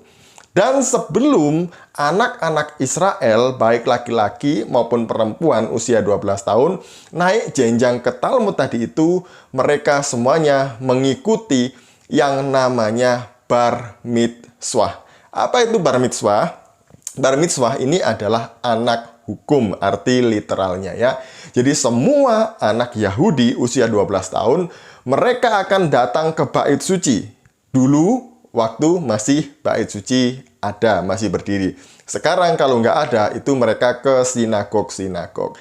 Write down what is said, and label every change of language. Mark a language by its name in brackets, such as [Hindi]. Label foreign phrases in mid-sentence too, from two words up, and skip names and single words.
[Indonesian] Dan sebelum anak-anak Israel, baik laki-laki maupun perempuan usia 12 tahun, naik jenjang ke Talmud tadi itu, mereka semuanya mengikuti yang namanya bar mitzvah. Apa itu bar mitzvah? Bar mitzvah ini adalah anak hukum, arti literalnya ya. Jadi semua anak Yahudi usia 12 tahun, mereka akan datang ke bait suci. Dulu waktu masih bait suci ada, masih berdiri. Sekarang kalau nggak ada, itu mereka ke sinagog-sinagog.